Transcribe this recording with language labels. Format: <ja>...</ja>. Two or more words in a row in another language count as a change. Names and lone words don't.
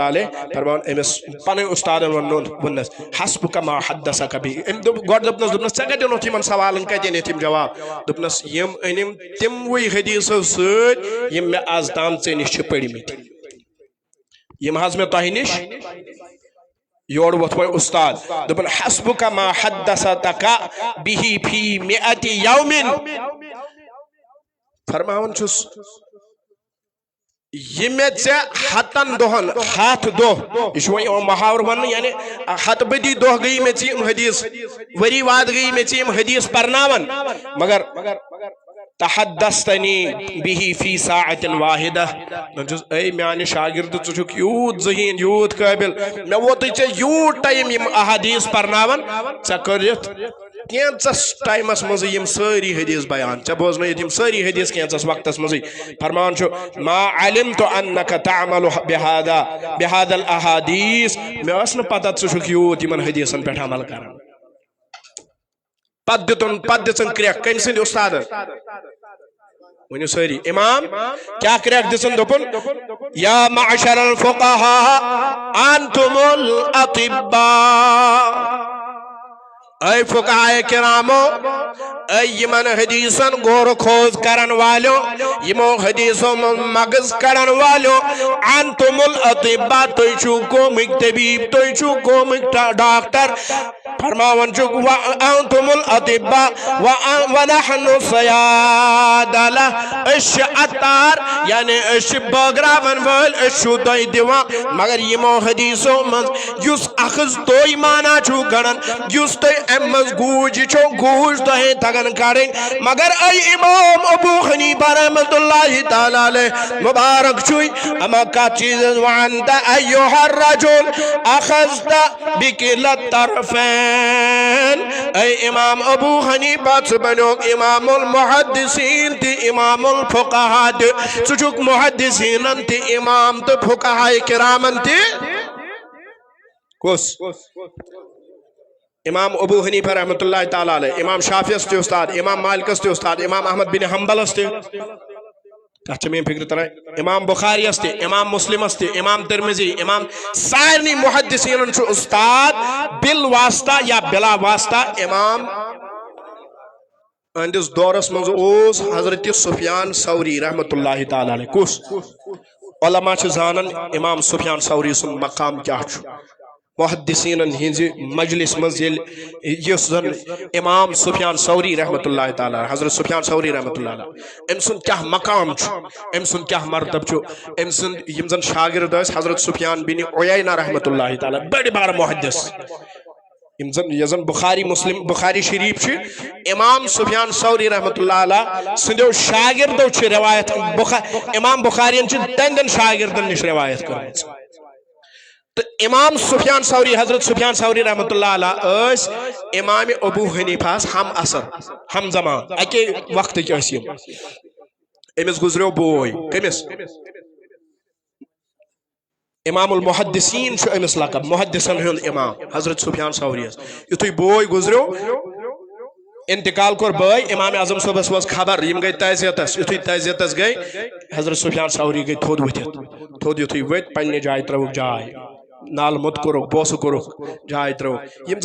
<ks>علیہ فرمان امس پن استادن ونس</ks> <ar>حسبک ما حدثک بی</ar> <ks>ام گۄڈٕ دوٚپنس ژےٚ کتہِ اوٚنُتھ یِمن سوالن کتہِ أنِتھ یِم جواب دوٚپنس یِم أنِم تِموٕے حدیثو سۭتۍ یِم مےٚ آز تام ژےٚ نِش چھِ پٔرمٕتۍ یِم حظ مےٚ تۄہہِ نِش یور ووٚتھ وۄنۍ استاد دوٚپُن</ks> <ar>حسبک ما حدثتک بِہِ فی مئۃ یوم</ar> <ks>فرماوان چھُس یہ میں ہتن دہن ہاتھ دہ یہ محاور ون یعنی ہت بدی دہ گئی میں یم حدیث وری واد گئی میں یم حدیث پرناون مگر</ks> <ar>تحدثتنی به فی ساعت واحدہ</ar> <ks>اے میانہ شاگرد ژٕ یوت ذہین یوت قابل میں ووتُے ژےٚ یوت ٹائم یم احادیث پرناون ژےٚ کٔرِتھ کینٛژس ٹائمس مز یم ساری حدیث بیان ژےٚ بوزنٲیِتھ یم ساری حدیث کینٛژس وقتس مزے فرمان چھُ</ks> <ar>ما علمت انک تعمل بهذا الاحادیث</ar> <ks>مےٚ ٲس نہٕ پتہ ژٕ چھُکھ یوت یمن حدیثن پٮ۪ٹھ عمل کران پتہٕ دِژن کرٛیکھ کٔمۍ سٕنٛدِ استادن ؤنِو سٲری امام کیٛاہ کرٛیکھ دِژن دوٚپُن</ks> <ar>یا معشر الفقہاء انتم الاطباء</ar> <ks>اے فقہائے کرامو اے یمن حدیثن غور خوض کرن والو یمو حدیثوں مغز کرن والو</ks> <ar>انتم الاطباء</ar> <ks>تُہۍ چھُو قومٕکۍ طبیب تُہۍ چھُو قومٕکۍ ڈاکٹر فرماون چھُکھ</ks> <ar>انتم الاطباء ونحن صیادلہ</ar> <ks>أسۍ چھِ عطار یعنی أسۍ چھِ بٲگراون وٲلۍ أسۍ چھُو تۄہہِ دِوان مگر یمو حدیثو منٛز یُس اخذ تُہۍ مانا چھُو گڑان یُس تُہۍ امہِ منٛز گوٗج چھو گوٗج تۄہہِ تگان کڑٕنۍ مگر اے امام ابو حنیفہ رحمۃ اللہ تعالیٰ علیہ مبارک چھُے اما کتھ چیٖزس</ks> <ar>وانت ایُہا الرجل اخذت بکلا الطرفین</ar> <ks>اے امام ابو حنیفہ ژٕ بنیوکھ امام المحدثین تہِ امام الفقہا تہِ ژٕ چھُکھ محدثینن تہِ امام تہٕ فقہائے کرامن تہِ کُس امام ابو حنیفہ رحمۃ اللہ تعالیٰ علیہ امام شافعیس تہِ استاد امام مالکس تہِ استاد امام احمد بن حنبلس تہِ کتھ چھِ میٲنۍ فکر تران امام بخاریس تہِ امام مسلمس تہِ امام ترمذی امام سارنٕے محدثینن چھُ استاد بل واسطہ یا بلا واسطہ امام اہندس دورس منٛز اوس حضرت سفیان ثوری رحمۃ اللہ تعالیٰ علیہ کُس علماء چھِ زانان امام سفیان ثوری سُنٛد مقام کیٛاہ چھُ محدثینن ہنزِ مجلس منٛز ییٚلہِ یُس زن امام سفیان ثوری رحمۃ اللہ تعالیٰ حضرت سفیان ثوری رحمۃ اللہ علیہ أمۍ سُنٛد کیٛاہ مقام چھُ أمۍ سُنٛد کیٛاہ مرتب چھُ أمۍ سُنٛد یِم زن شاگرد ٲسۍ حضرت سفیان بن عیینہ رحمۃ اللہ تعالیٰ بٔڑۍ بارٕ محدث یۄس زن بخاری شریف چھِ امام سفیان ثوری رحمۃ اللہ علیہ سٕنٛدیو شاگردو چھِ روایت امام بخارین چھِ تہنٛدٮ۪ن شاگردن نِش روایت کٔرمٕژ تہٕ امام سفیان ثوری حضرت سفیان ثوری رحمۃ اللہ علیہ ٲسۍ امام ابو حنیفہس ہم اثر ہم زمان اکے وقتٕکۍ ٲسۍ یِم أمِس گُزریو بوے کٔمِس امام المحدثین چھُ أمِس لقب محدثن ہُنٛد امام حضرت سفیان ثوریس یُتھُے بوے گُزریو انتقال کوٚر بٲے امام اعظم صٲبس وٲژ خبر یِم گٔے تعزیتس یُتھُے تعزیتس گٔے حضرت سفیان ثوری گٔے تھوٚد ؤتھِتھ تھوٚد یُتھُے ؤتھۍ پننہِ جایہِ ترٲوٕکھ جاے نالہٕ موٚت کوٚرُکھ بوسہٕ کوٚرُکھ جاے ترٲوٕکھ یِم</ks>